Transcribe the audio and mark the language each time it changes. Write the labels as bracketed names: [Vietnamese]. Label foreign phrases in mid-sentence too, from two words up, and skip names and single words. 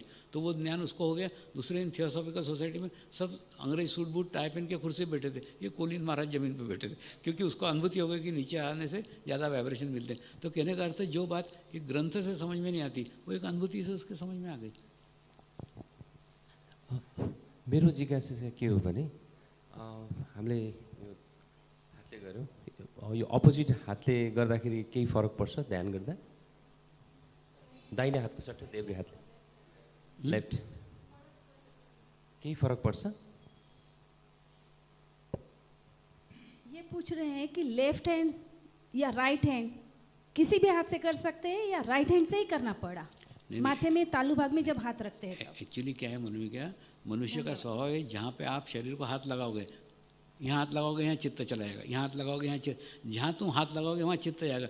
[Hindi] तो वो ज्ञान उसको हो गया। दूसरे इन थियोसॉफिकल सोसाइटी में सब अंग्रेज [English] suit boot tie [Hindi] पहन के कुर्सी पे बैठे थे, ये कोलिन महाराज जमीन पे बैठे थे, क्योंकि उसको अनुभूति हो गई कि नीचे आने से ज़्यादा वाइब्रेशन मिलते हैं। तो कहने का अर्थ जो बात एक ग्रंथ से समझ में नहीं आती वो एक अनुभूति से उसके समझ में आ गई। [Nepali] मेरो जिज्ञासा चाहिँ के हो भने हामीले यो हातले गऱ्यौँ, यो अपोजिट हातले गर्दाखेरि केही फरक पर्छ ध्यान गर्दा? दाहिने हातको सट्टै देब्रे हातले लेफ्ट केही फरक पर्छ? [Hindi] ये पूछ रहे हैं कि [English] left hand [Hindi] या [English] right hand [Hindi] किसी भी हाथ से कर सकते हैं या [English] right hand [Hindi] से ही करना पड़ा? माथे में तालू भाग में जब हाथ रखते हैं तब। एक्चुअली क्या है मन में, क्या मनुष्य का स्वभाव है, जहाँ पे आप शरीर को हाथ लगाओगे, यहाँ हाथ लगाओगे यहाँ चित्त चला जाएगा, यहाँ हाथ लगाओगे यहाँ चित्त, जहाँ तुम हाथ लगाओगे वहाँ चित्त जाएगा।